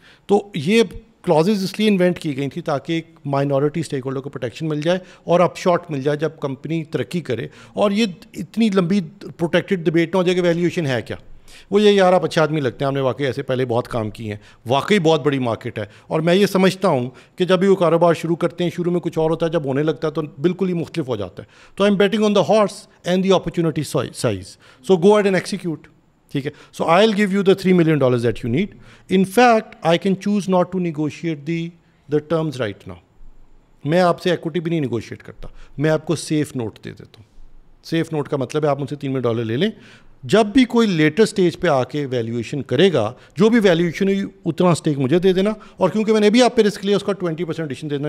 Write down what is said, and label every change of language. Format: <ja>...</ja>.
<ur>تو یہ کلازز اس لیے انوینٹ کی گئی تھی تاکہ ایک مائنورٹی اسٹیک ہولڈر کو پروٹیکشن مل جائے اور اپ شارٹ مل جائے جب کمپنی ترقی کرے. اور یہ اتنی لمبی پروٹیکٹڈ ڈبیٹ نہ ہو جائے کہ ویلیویشن ہے کیا. وہ یہ یار آپ اچھے آدمی لگتے ہیں, ہم نے واقعی ایسے پہلے بہت کام کیے ہیں, واقعی بہت بڑی مارکیٹ ہے. اور میں یہ سمجھتا ہوں کہ جب بھی وہ کاروبار شروع کرتے ہیں, شروع میں کچھ اور ہوتا ہے, جب ہونے لگتا ہے تو بالکل ہی مختلف ہو جاتا ہے.</ur> <en>تو I am betting on the horse and the opportunity size, so go ahead and execute.</en> <ur>ٹھیک ہے,</ur> <en>So I will give you the $3 million that you need. In fact I can choose not to negotiate the terms right now.</en> <ur>میں آپ سے equity بھی نہیں negotiate کرتا, میں آپ کو سیف نوٹ دے دیتا ہوں. سیف نوٹ کا مطلب ہے آپ مجھ سے $3 ملین لے لیں, جب بھی کوئی لیٹر اسٹیج پہ آ کے ویلیویشن کرے گا, جو بھی ویلیویشن ہوئی اتنا اسٹیک مجھے دے دینا, اور کیونکہ میں نے بھی آپ پہ رسک لیا اس کا 20% ایڈیشن دے دینا.</ur>